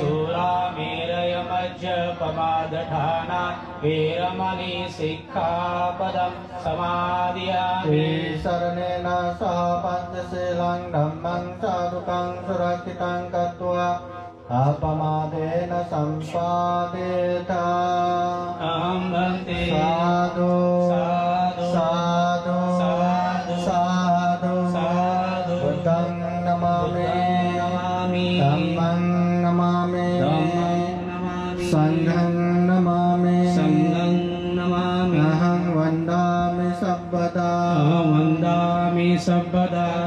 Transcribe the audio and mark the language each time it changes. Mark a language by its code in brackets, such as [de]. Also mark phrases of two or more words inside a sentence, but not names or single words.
[pi] सूरामेरयमज्जपमादठाना वीरमणि सिक्खापदं समादयामि, शरणेन सह पञ्चशीलं धम्मं साधुकं सुरक्षितं कृत्वा अपमादेन सम्पादेत. अहं भन्ते साधु साधु साधु साधु साधु साधु बुद्धं नमामि, नमामि, धम्मं नमामि, धम्मं नमामि, संघं नमामि, संघं नमामि, अहं वन्दामि सर्वदा, अहं वन्दामि सर्वदा.